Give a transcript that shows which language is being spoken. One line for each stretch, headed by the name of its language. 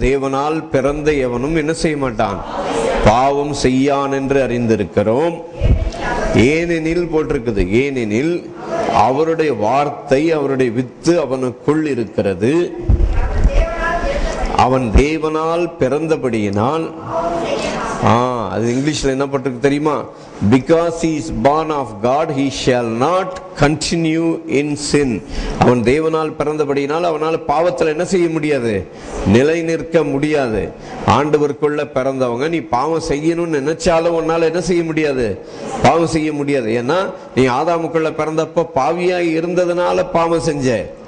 Tamil: தேவனால் பிறந்த எவனும் என்ன செய்ய மாட்டான்? பாவம் செய்யான் என்று அறிந்திருக்கிறோம். ஏனெனில் போட்டிருக்குது. ஏனெனில் அவருடைய வார்த்தை, அவருடைய வித்து அவனுக்குள் இருக்கிறது. அவன் தேவனால் பிறந்தபடியினால், அது இங்கிலீஷ்ல என்ன பட்டிருக்கு தெரியுமா?
English: Because he is born of God, he shall not continue in sin.
Tamil: அவன் தேவனால் பிறந்தபடியினால் அவனால் பாவத்தில் என்ன செய்ய முடியாது? நிலை நிற்க முடியாது. ஆண்டவருக்குள்ள பிறந்தவங்க நீ பாவம் செய்யணும்னு நினைச்சாலும் உன்னால என்ன செய்ய முடியாது? பாவம் செய்ய முடியாது. ஏன்னா நீ ஆதாமுக்குள்ள பிறந்தப்ப பாவியாய் இருந்ததுனால பாவம் செஞ்ச.